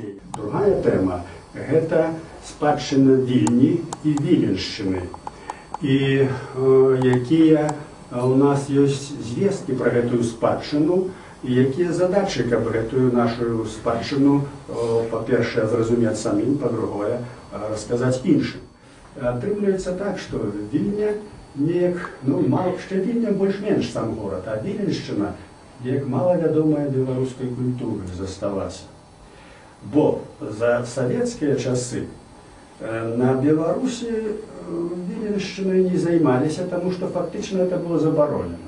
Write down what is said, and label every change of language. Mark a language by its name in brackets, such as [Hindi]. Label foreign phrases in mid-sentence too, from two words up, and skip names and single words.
[Ukrainian] Другая тема – це спадщина Вільні і Віленщини. І які у нас є звістки про цю спадщину, і які задачі, щоб цю нашу спадщину, по-перше, зрозуміти самим, по-друге, розказати іншим. [Belarusian] Атрымліваецца так, што Вільня неяк, ще Вільня больш-менш сам горад, а Віленшчына неяк малавядомая беларускай культуры засталася. Бо за савецкія часы на Беларусі Віленшчынай не займаліся, таму што фактычна это было забаронена.